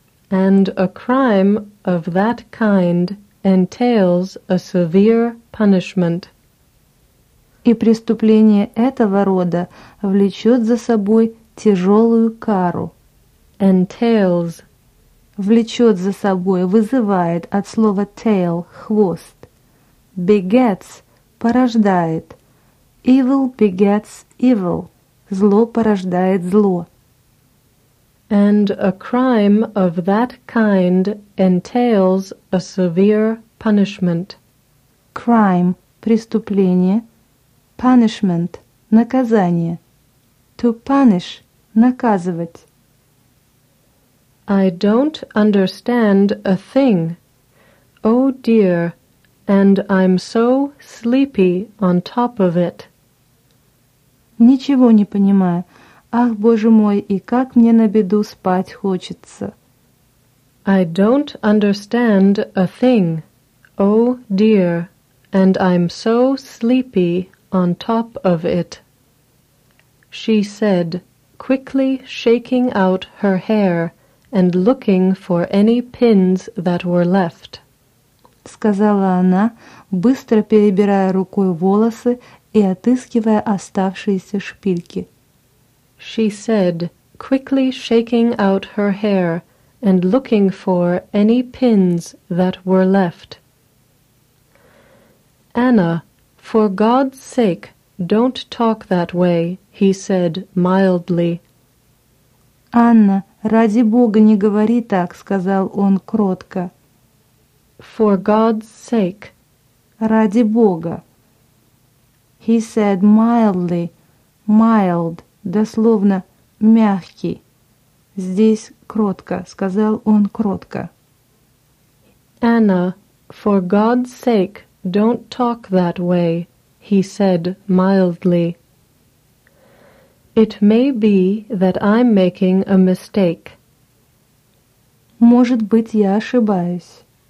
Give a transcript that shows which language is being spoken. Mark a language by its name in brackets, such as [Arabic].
[English] And a crime of that kind entails a severe punishment. [Russian] И преступление этого рода влечет за собой тяжелую кару. [English] Entails. [Russian] Влечет за собой, вызывает от слова tail, хвост. [English] Begets, порождает. Evil begets evil. [Russian] Зло порождает зло. [English] And a crime of that kind entails a severe punishment. Crime – [Russian] преступление. [English] Punishment – [Russian] наказание. [English] To punish – [Russian] наказывать. [English] I don't understand a thing. Oh dear, and I'm so sleepy on top of it. [Russian] Ничего не понимаю. Ах, Боже мой, и как мне на беду спать хочется. [English] I don't understand a thing. Oh, dear. And I'm so sleepy on top of it. She said, quickly shaking out her hair and looking for any pins that were left. [Russian] Сказала она, быстро перебирая рукой волосы и отыскивая оставшиеся шпильки. [English] She said, quickly shaking out her hair and looking for any pins that were left. Anna, for God's sake, don't talk that way, he said mildly. [Russian] Анна, ради Бога, не говори так, сказал он кротко. [English] for God's sake. [Russian] Ради Бога. [English] He said mildly, mild, [Russian] дословно мягкий. Здесь кротко, сказал он кротко. [English] Anna, for God's sake, don't talk that way, he said mildly. It may be that I'm making a mistake. [Russian] Может быть, я ошибаюсь.